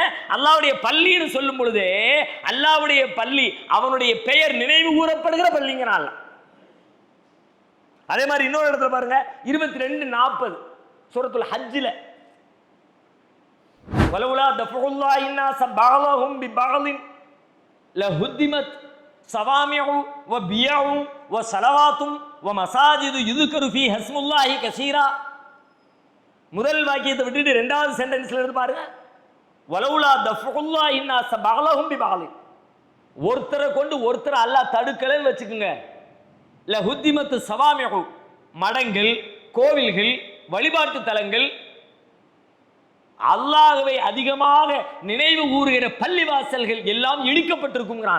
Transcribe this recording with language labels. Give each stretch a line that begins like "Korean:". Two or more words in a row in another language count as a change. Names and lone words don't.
Tamil: அல்லாஹ்வுடைய பள்ளின்னு சொல்லும் பொழுது அல்லாஹ்வுடைய பள்ளி அவனுடைய பெயர் நினைவு கூறப்படுகிற பள்ளிங்கிறான். அதே மாதிரி இன்னொரு இடத்துல பாருங்க, 22:40 சூரத்துல் ஹஜ்ஜில்,
Arabic: ولولا دفع الله الناس بعضهم ببعض لهدمت صوامع وبيع وصلوات ومساجد يذكر فيها اسم الله كثيرا.
Tamil: முதல் வாக்கியத்தை விட்டுட்டு 2வது சென்டென்ஸ்ல இருந்து பாருங்க,
Arabic: ولولا دفع الله الناس بعضهم ببعض.
Tamil: ஒருத்தரை கொண்டு ஒருத்தரை அல்லாஹ் தடுக்கலன்னு வச்சுக்கோங்க.
Arabic: لهدمت صوامع,
Tamil: மடங்கள், கோவில்கள், வழிபாட்டு தலங்கள், அல்லாஹ்வை அதிகமாக நினைவு கூறுகிற பள்ளிவாசல்கள் எல்லாம் இடிக்கப்பட்டிருக்குங்கிறான்.